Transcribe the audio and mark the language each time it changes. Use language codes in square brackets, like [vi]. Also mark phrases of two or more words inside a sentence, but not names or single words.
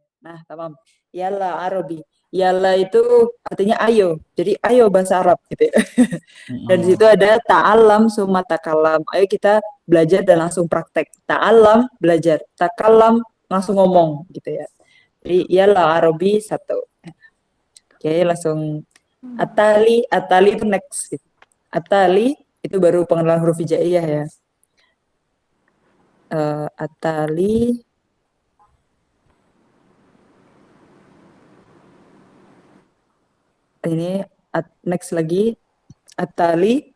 [id] Nah, tamam. [ar] يلا عربي. [id] Yalla itu artinya ayo. Jadi ayo bahasa Arab gitu ya. Dan di situ Mm-mm. [ar] ada تعلم ثم تكلم. [id] Ayo kita belajar dan langsung praktek. Ta'alam belajar, takalam langsung ngomong gitu ya. Jadi [ar] يلا عربي [id] satu. Oke, langsung atali, atali itu next gitu. Atali itu baru pengenalan huruf hijaiyah ya. Atali ini next lagi atali.